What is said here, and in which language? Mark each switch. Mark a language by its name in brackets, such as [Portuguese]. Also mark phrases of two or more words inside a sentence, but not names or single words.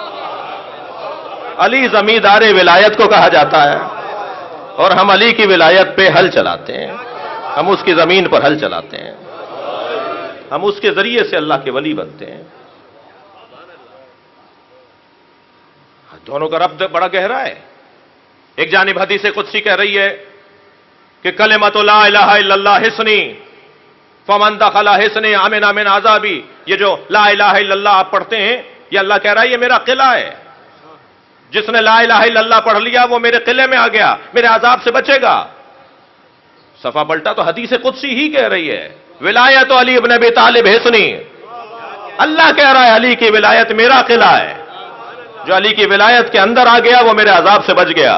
[Urdu] علی زمیندار ولایت کو کہا جاتا ہے اور ہم علی کی ولایت پہ ہل چلاتے ہیں، ہم اس کی زمین پر ہل چلاتے ہیں، ہم اس کے ذریعے سے اللہ کے ولی بنتے ہیں۔ دونوں کا ربط بڑا گہرا ہے۔ ایک جانب حدیث قدسی کہہ رہی ہے کہ [Arabic] کلمۃ لا الہ الا اللہ حصنی فمن دخل حصنی امن من عذابی۔ [Urdu] یہ جو [Arabic] لا الہ الا اللہ [Urdu] آپ پڑھتے ہیں یہ اللہ کہہ رہا ہے یہ میرا قلعہ ہے، جس نے [Arabic] لا الہ الا اللہ [Urdu] پڑھ لیا وہ میرے قلعے میں آ گیا، میرے عذاب سے بچے گا۔ صفحہ پلٹا تو حدیث قدسی ہی کہہ رہی ہے [Arabic] ولایت علی ابن ابی طالب حصنی۔ [Urdu] اللہ کہہ رہا ہے علی کی ولایت میرا قلعہ ہے، جو علی کی ولایت کے اندر آ گیا وہ میرے عذاب سے بچ گیا۔